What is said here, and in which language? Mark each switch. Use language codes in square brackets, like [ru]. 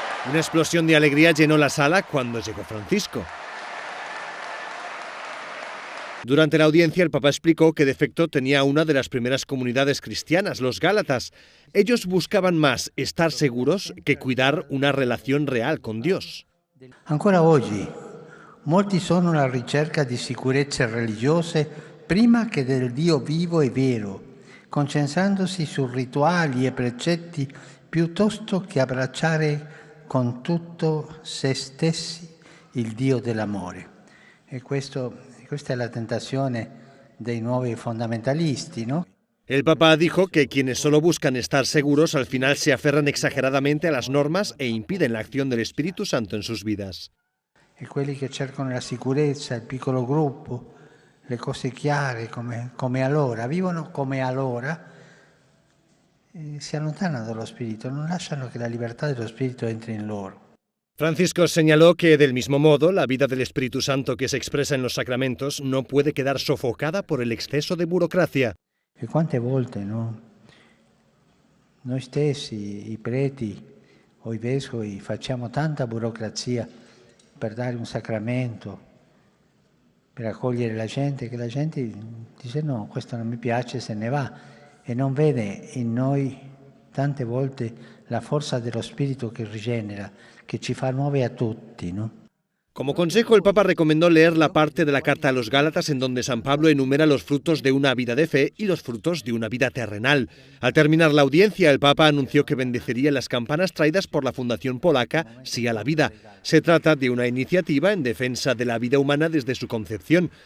[es] Una explosión de alegría llenó la sala cuando llegó Francisco. Durante la audiencia, el Papa explicó qué defecto tenía una de las primeras comunidades cristianas, los Gálatas. Ellos buscaban más estar seguros que cuidar una relación real con Dios. [it] Ancora oggi, molti sono alla ricerca di sicurezze religiose prima che del Dio vivo e vero, concentrandosi su rituali e precetti piuttosto che abbracciare con tutto se stessi il Dio dell'amore. E questa è la tentazione dei nuovi fondamentalisti, ¿no? [es] El Papa dijo que quienes solo buscan estar seguros al final se aferran exageradamente a las normas e impiden la acción del Espíritu Santo en sus vidas. [it] E quelli che cercano la sicurezza, il piccolo gruppo, le cose chiare come allora, vivono come allora, si allontanano dallo Spirito, non lasciano che la libertà dello Spirito entri in loro. [es] Francisco señaló que, del mismo modo, la vida del Espíritu Santo que se expresa en los sacramentos no puede quedar sofocada por el exceso de burocracia. [it] E quante volte, no? Noi stessi, i preti o i vescovi, facciamo tanta burocrazia per dare un sacramento, per accogliere la gente, che la gente dice no, questo non mi piace, se ne va, e non vede in noi tante volte la forza dello Spirito che rigenera, che ci fa nuovi a tutti, no? [es] Como consejo, el Papa recomendó leer la parte de la Carta a los Gálatas en donde San Pablo enumera los frutos de una vida de fe y los frutos de una vida terrenal. Al terminar la audiencia, el Papa anunció que bendeciría las campanas traídas por la Fundación Polaca Sí a la Vida. Se trata de una iniciativa en defensa de la vida humana desde su concepción.